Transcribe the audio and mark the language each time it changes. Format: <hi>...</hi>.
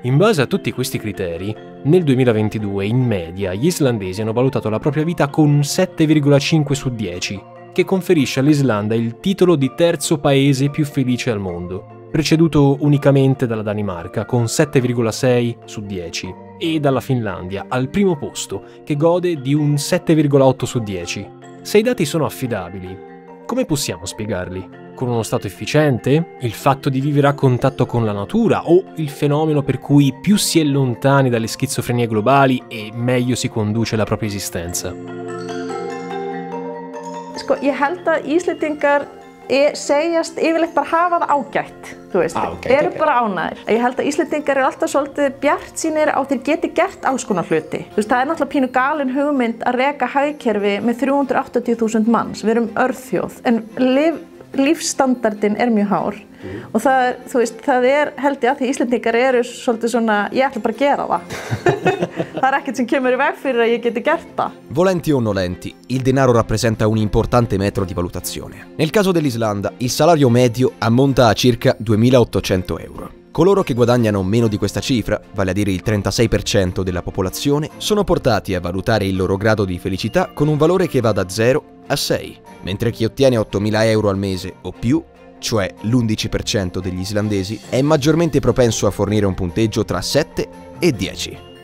<it>In base a tutti questi criteri, nel 2022 in media gli islandesi hanno valutato la propria vita con un 7,5 su 10, che conferisce all'Islanda il titolo di terzo paese più felice al mondo, preceduto unicamente dalla Danimarca con 7,6 su 10 e dalla Finlandia al primo posto che gode di un 7,8 su 10. Se i dati sono affidabili, come possiamo spiegarli? Con uno stato efficiente? Il fatto di vivere a contatto con la natura? O il fenomeno per cui più si è lontani dalle schizofrenie globali e meglio si conduce la propria esistenza?</it> <is>Sko, ég held að Íslendingar segjast yfirleitt bara hafa það ágætt, þú veist, eru bara ánægðir. Ég held að Íslendingar eru alltaf svolítið bjartsýnir á þeir geti gert alls konar hluti. Þú veist, það er náttúrulega pínu galin hugmynd að reka hagkerfi með 380.000 manns. Við erum örþjóð, en lífsstandardinn er mjög hár. Og það er, þú veist, það er held ég að því Íslendingar eru svolítið svona, ég ætla bara að gera það. Það er ekkert sem kemur í veg fyrir að ég geti gert það.</is> <it>Volenti o nolenti, il denaro rappresenta un importante metro di valutazione. Nel caso dell'Islanda, il salario medio ammonta a circa 2.800 euro. Coloro che guadagnano meno di questa cifra, vale a dire il 36% della popolazione, sono portati a valutare il loro grado di felicità con un valore che va da 0 a 6, mentre chi ottiene 8.000 euro al mese o più, cioè l'11% degli islandesi, è maggiormente propenso a fornire un punteggio tra 7 e 10.</it>